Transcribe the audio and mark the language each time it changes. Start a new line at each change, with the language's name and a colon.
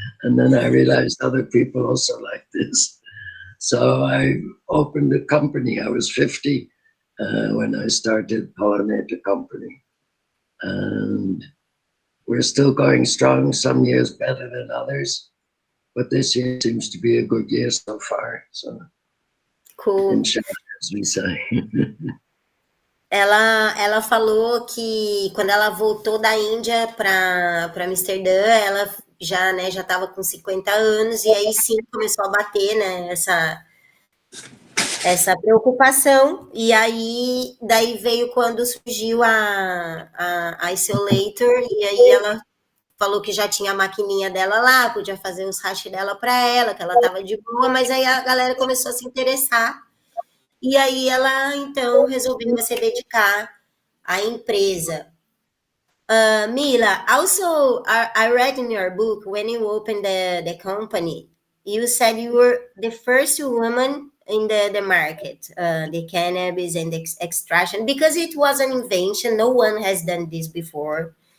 English: And then I realized other people also like this. So I opened a company. I was 50 when I started Pollinator Company. And we're still going strong, some years better than others. But this year seems to be a good year so far. So, cool. As we say.
Portuguese: Ela falou que quando ela voltou da Índia para Amsterdã, ela já estava com 50 anos, e aí sim começou a bater, né, essa preocupação, e aí daí veio quando surgiu a Isolator, e aí ela falou que já tinha a maquininha dela lá, podia fazer os hash dela para ela, que ela estava de boa, mas aí a galera começou a se interessar, e aí ela, então, resolveu se dedicar à empresa.
English: Mila, also, I read in your book, when you opened the company, you said you were the first woman in the market, the cannabis and the extraction, because it was an invention. No one has done this before.